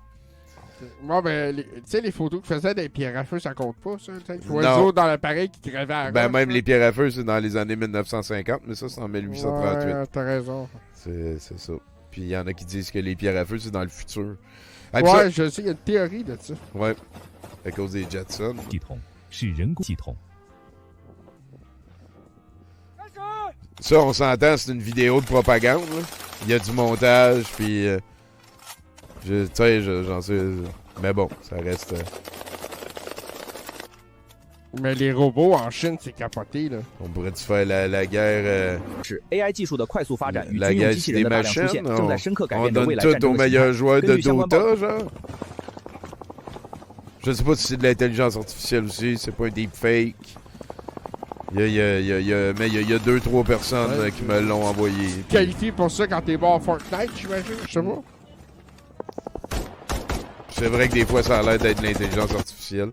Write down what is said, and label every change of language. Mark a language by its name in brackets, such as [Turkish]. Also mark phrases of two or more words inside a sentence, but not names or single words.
[French] Bon, ben, tu sais, les photos qu'ils faisaient des pierres à feu, ça compte pas, ça? L'oiseau dans l'appareil qui gravait la roche. Ben, même les pierres à feu, c'est dans les années 1950, mais ça, c'est en 1838. Ouais, t'as raison. C'est ça. Puis il y en a qui disent que les pierres à feu, c'est dans le futur. Ah, Ouais, ça, je sais, il y a une théorie de ça. ouais, à cause des Jetsons. [Chinese] 系统是人工系统。 [French] Ça, on s'entend, c'est une vidéo de propagande. Là. Il y a du montage, puis... tu sais, j'en sais... Mais bon, ça reste... Mais les robots en Chine, c'est capoté, là. on pourrait-tu faire la guerre... [Chinese] 是 AI 技术的快速发展与 [French] la [Chinese] 军用 [French] guerre [Chinese] 机器 [French] des [Chinese] 人的大量出 [French] machines? [Chinese] 现，正在深刻改 [French] On [Chinese] 变着未 [French] donne [Chinese] 来 [French] tout [Chinese] 战争 [French] aux [Chinese] 的形 [French] meilleurs [Chinese] 态。 [French] joueurs [Chinese] 根 [French] de [Chinese] 据相关报 [French] Dota, genre? Je sais pas si c'est de l'intelligence artificielle aussi, c'est pas un deepfake. Mais il y a 2-3 personnes qui me l'ont envoyé. Puis- Qualifié pour ça quand t'es bon à Fortnite, j'imagine, je sais pas. C'est vrai que des fois, ça a l'air d'être de l'intelligence artificielle.